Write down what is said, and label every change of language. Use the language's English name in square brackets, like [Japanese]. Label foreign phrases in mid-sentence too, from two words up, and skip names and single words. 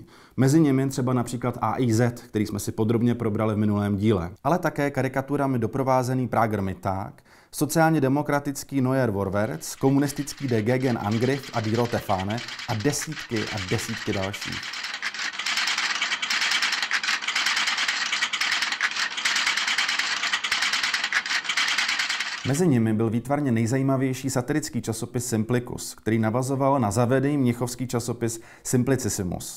[Czech] Mezi nimi třeba například AIZ, který jsme si podrobně probrali v minulém díle, ale také karikaturami doprovázený Prager Mittag, sociálně demokratický Neuer Vorwärts, komunistický Der Gegenangriff a Die Rote Fahne a desítky dalších. Mezi nimi byl výtvarně nejzajímavější satirický časopis Simplicus, který navazoval na zavedený mnichovský časopis Simplicissimus.